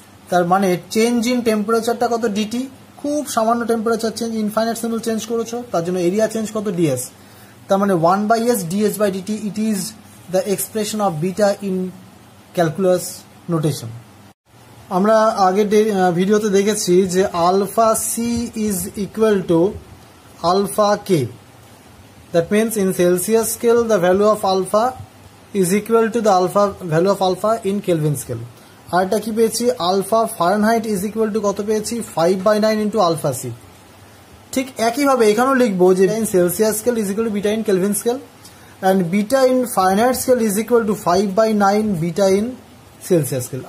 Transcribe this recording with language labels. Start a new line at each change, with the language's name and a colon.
Bangla: তার মানে change in টেম্পারেচারটা কত? ডিটি। খুব সামান্য temperature change, infinite symbol change করেছো, তার জন্য এরিয়া চেঞ্জ কত? ডিএস। তার মানে
English: 1 by S DS by DT, it is the expression of beta in calculus notation.
Bangla: আমরা আগের ভিডিওতে দেখেছি যে alpha C
English: is equal to
Bangla: alpha K. That means
English: In Celsius scale the value of alpha is equal to the alpha value of alpha in Kelvin scale.
Bangla: আর এটা কি পেয়েছি, alpha Fahrenheit
English: is equal to
Bangla: কত পেয়েছি, 5/9 into alpha C. ঠিক একইভাবে এখানেও লিখবো যে
English: In Celsius scale is equal to beta in Kelvin scale and beta in Fahrenheit scale is equal to 5/9 beta in Celsius scale.